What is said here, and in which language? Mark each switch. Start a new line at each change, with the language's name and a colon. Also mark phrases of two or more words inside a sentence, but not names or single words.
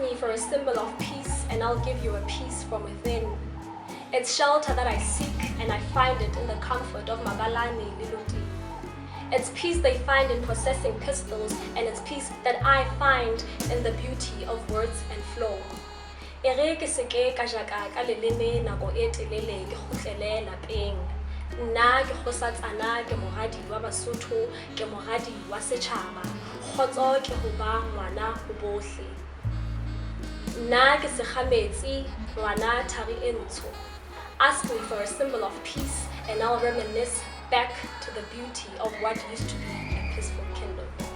English: a symbol of peace, and I'll give you a peace from within. It's shelter that I seek, and I find it in the comfort of Mabalane le Loting. It's peace they find in possessing pistols, and it's peace that I find in the beauty of words and flow.
Southern Sotho: Ere ke seke ka jaka ka leleme nako telele ke khutlele lapeng. Nna ke khosatsana ke morali wa Basotho ke morali wa sechaba. Khotso ke ho ba ngoana ho bohle. Nna ke Sekhametsi ngoana thari nt'so.
English: Ask me for a symbol of peace, and I'll reminisce back to the beauty of what used to be a peaceful kingdom.